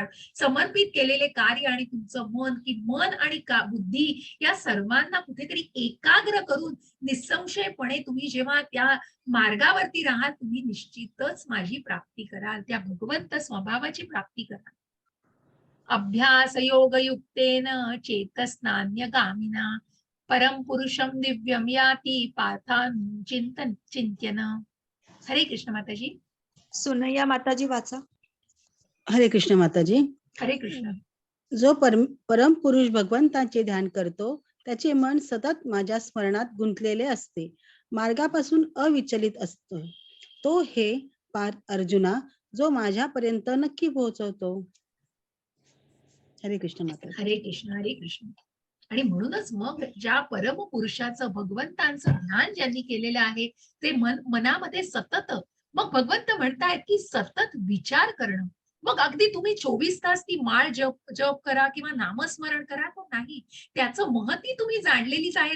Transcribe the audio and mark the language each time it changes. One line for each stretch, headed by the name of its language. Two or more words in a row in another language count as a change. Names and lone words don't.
Marathi: समर्पित केलेले कार्य आणि तुमचं मन आणि बुद्धी या सर्वांना कुठेतरी एकाग्र करून निसंशयपणे तुम्ही जेव्हा त्या मार्गावरती राहाल, तुम्ही निश्चितच माझी प्राप्ती कराल, त्या भगवंत स्वभावाची प्राप्ती कराल.
Sanskrit: अभ्यास योगयुक्तेन चेतस्नान्यगामिना परम पुरुषम दिव्यम याती पार्थानु चिंत्यन.
Marathi: हरे कृष्ण माताजी. सुनैया माताजी वाचा. हरे कृष्ण माताजी. हरे कृष्ण. जो परम पुरुष भगवंताचे ध्यान करतो त्याचे मन सतत माझ्या स्मरणात गुंतलेले असते, मार्गापासून अविचलित असतो. तो हे पार्थ अर्जुना जो माझ्यापर्यंत नक्की पोहोचवतो. हरे कृष्ण माताजी. हरे कृष्ण. हरे कृष्ण. आणि म्हणूनच मग ज्या परम पुरुषाचं भगवंतांचं ध्यान ज्यांनी केलेलं आहे ते मनामध्ये सतत, मग भगवंत म्हणतायत की सतत विचार करणं. मग अगदी तुम्ही 24 तास ती माळ जप करा किंवा नामस्मरण करा तो नाही, त्याचं महती तुम्ही जाणलेलीच आहेत.